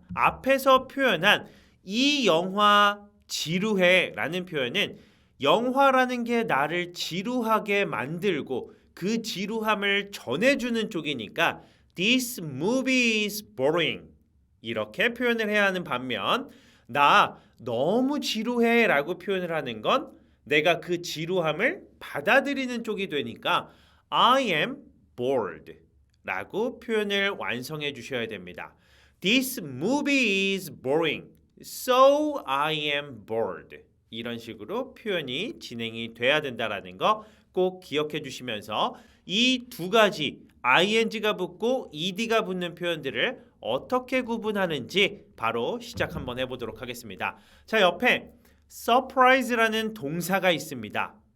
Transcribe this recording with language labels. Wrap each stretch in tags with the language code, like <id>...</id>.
<ko>앞에서 표현한 이 영화 지루해 라는 표현은 영화라는 게 나를 지루하게 만들고 그 지루함을 전해주는 쪽이니까</ko> <en>This movie is boring</en> <ko>이렇게 표현을 해야 하는 반면 나 너무 지루해 라고 표현을 하는 건 내가 그 지루함을 받아들이는 쪽이 되니까</ko> <en>I am bored</en> <ko>라고 표현을 완성해 주셔야 됩니다.</ko> <en>This movie is boring, so I am bored.</en> <ko>이런 식으로 표현이 진행이 돼야 된다는 거 꼭 기억해 주시면서 이 두 가지 ing가 붙고 ed가 붙는 표현들을 어떻게 구분하는지 바로 시작 한번 해보도록 하겠습니다. 자, 옆에 surprise라는 동사가 있습니다.</ko>